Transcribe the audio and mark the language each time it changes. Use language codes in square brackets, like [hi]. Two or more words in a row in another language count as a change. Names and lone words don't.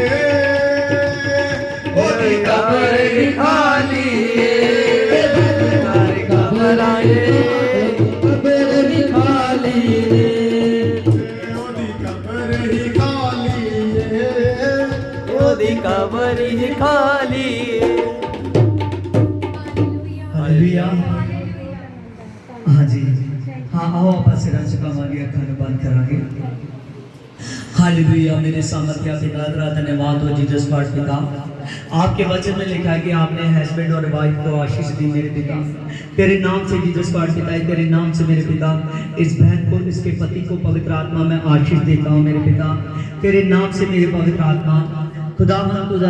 [pa] ਓਦੀ ਕਬਰ ਹੀ ਖਾਲੀ ਸਾਰੀ ਕਬਰ ਆਏ ਕਬਰ ਹੀ ਖਾਲੀ ਓਦੀ ਖ਼ਬਰ ਹੀ ਖਾਲੀ ਓਦੀ ਕਬਰ ਹੀ ਖਾਲੀ [hi] हालेलुया हाँ जी हाँ [pa] ਆਓ ਆਪ ਸਿਰਾ ਝੁਕਾਵਾਂਗੇ ਅੱਖਾਂ ਨੂੰ ਬੰਦ ਕਰਾਂਗੇ [hi] हालेलुया मेरे सामर्थ्य पिता धन्यवाद हो [en] Jesus God [hi] पिता आपके वचन में लिखा है कि आपने हस्बैंड और वाइफ को आशीष दी मेरे पिता तेरे नाम से [en] Jesus God [hi] पिता तेरे नाम से मेरे पिता इस बहन को इसके पति को पवित्र आत्मा में आशीष देता हूँ मेरे पिता तेरे नाम से मेरे पवित्र आत्मा खुदावन खुदा